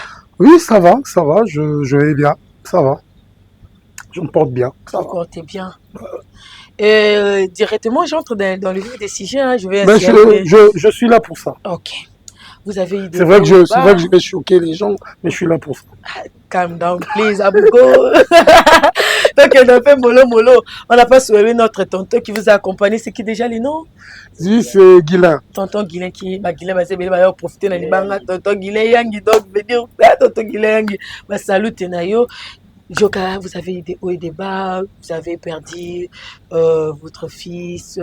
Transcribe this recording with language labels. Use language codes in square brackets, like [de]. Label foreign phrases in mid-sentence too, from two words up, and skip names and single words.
[fr] Oui, ça va. Je vais bien. Ça va. Je me porte bien. Ça va. T'es bien. Directement, j'entre dans le vif des sujets. Hein. Je suis là pour ça. Ok. Vous avez idée. C'est vrai que je vais choquer les gens, mais je suis là pour ça. [en] Calm down, please, Abougo. [fr] Donc, on a fait mollo. On n'a pas soulevé notre tonton qui vous a accompagné. C'est qui déjà les noms? Oui, c'est Guilain. Tonton Guilain qui va profiter de l'Ibanga. Tonton Guilain Yangi, donc, venir. Tonton Guilain Yangi. Salut, Tenayo. Joka, vous avez eu des hauts et des bas, vous avez perdu votre fils.